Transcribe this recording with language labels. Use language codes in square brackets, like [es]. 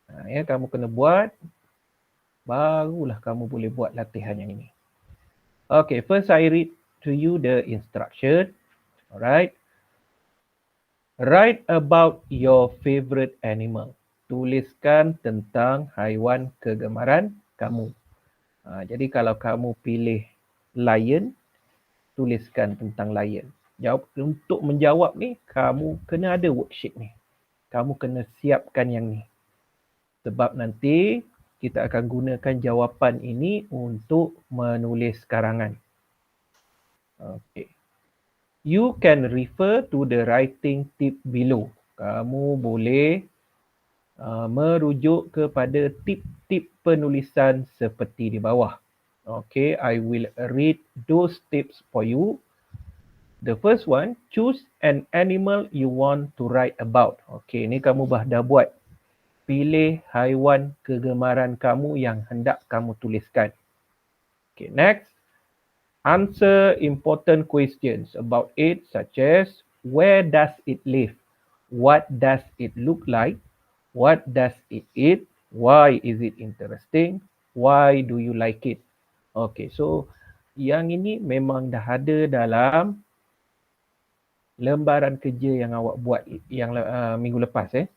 [ms] Ya, kamu kena buat, barulah kamu boleh buat latihan yang ini. [en] Okay, first I read to you the instruction. Alright. Write about your favorite animal. [ms] Tuliskan tentang haiwan kegemaran kamu. Jadi kalau kamu pilih lion, tuliskan tentang lion. Untuk menjawab ni, kamu kena ada worksheet ni. Kamu kena siapkan yang ni. Sebab nanti kita akan gunakan jawapan ini untuk menulis karangan. Okay. [en] You can refer to the writing tip below. [ms] Kamu boleh merujuk kepada tip-tip penulisan seperti di bawah. [en] Okay, I will read those tips for you. The first one, choose an animal you want to write about. [ms] Okay, ni kamu dah buat. Pilih haiwan kegemaran kamu yang hendak kamu tuliskan. [en] Okay, next. Answer important questions about it, such as where does it live? What does it look like? What does it eat? Why is it interesting? Why do you like it? [ms] Okay, so yang ini memang dah ada dalam lembaran kerja yang awak buat yang minggu lepas.